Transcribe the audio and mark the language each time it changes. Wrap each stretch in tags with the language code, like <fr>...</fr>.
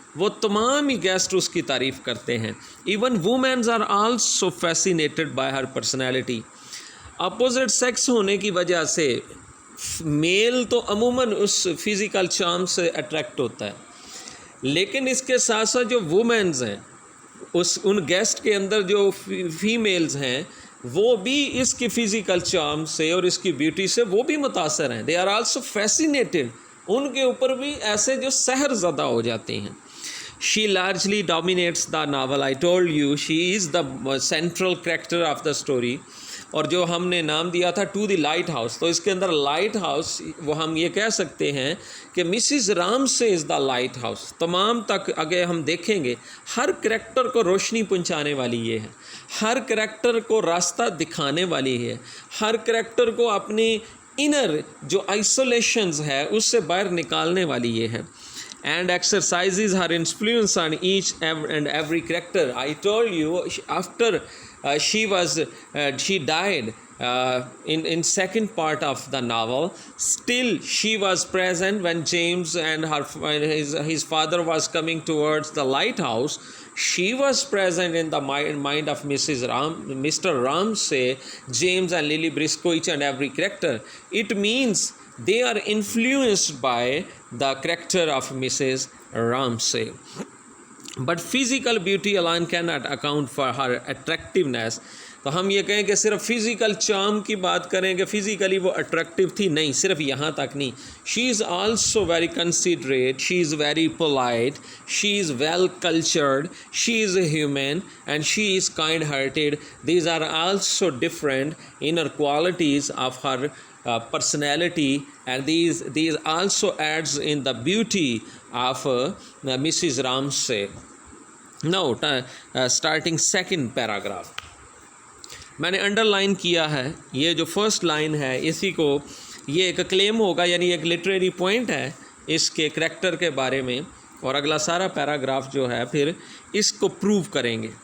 <hi>वो तमाम ही गेस्ट उसकी तारीफ़ करते हैं।</hi> <en>Even women are also fascinated by her personality.</en> <hi>Opposite sex होने की वजह से मेल तो अमूमन उस फिज़िकल चार्म से अट्रैक्ट होता है, लेकिन इसके साथ साथ जो वुमेन्स हैं उन गेस्ट के अंदर जो फीमेल्स हैं वो भी इसकी फ़िज़िकल चार्म से और इसकी ब्यूटी से वो भी मुतासर हैं।</hi> <en>they are also fascinated,</en> <hi>उनके ऊपर भी ऐसे जो सहर ज़दा हो जाते हैं।</hi> <en>She largely dominates the novel. I told you she is the central character of the story,</en> <hi>और जो हमने नाम दिया था टू द लाइट हाउस, तो इसके अंदर लाइट हाउस वो हम ये कह सकते हैं कि</hi> <en>Mrs Ramsay is the lighthouse.</en> <hi>तमाम तक अगर हम देखेंगे हर करैक्टर को रोशनी पहुंचाने वाली ये है, हर करैक्टर को रास्ता दिखाने वाली है, हर करैक्टर को अपनी इनर जो आइसोलेशंस है उससे बाहर निकालने वाली ये है।</hi> <en>And exercises her influence on each and every character. I told you after she died in second part of the novel, still she was present when James and his father was coming towards the lighthouse. She was present in the mind of Mr. Ramsay, James and Lily Briscoe, each and every character. It means they are influenced by the character of Mrs. Ramsay. But physical beauty alone cannot account for her attractiveness.</en> <hi>तो हम ये कहें कि सिर्फ physical charm की बात करें कि फ़िज़िकली वो अट्रैक्टिव थी, नहीं, सिर्फ यहाँ तक नहीं।</hi> <en>She is also very considerate, she is very polite, she is well cultured, she is human and she is kind hearted. These are also different inner qualities of her personality, and these also adds in the beauty of Mrs. Ramsay. Now starting second paragraph,</en> <hi>मैंने underline किया है ये जो first line है, इसी को ये एक क्लेम होगा, यानी एक लिटरेरी पॉइंट है इसके करैक्टर के बारे में, और अगला सारा पैराग्राफ जो है फिर इसको प्रूव करेंगे।</hi>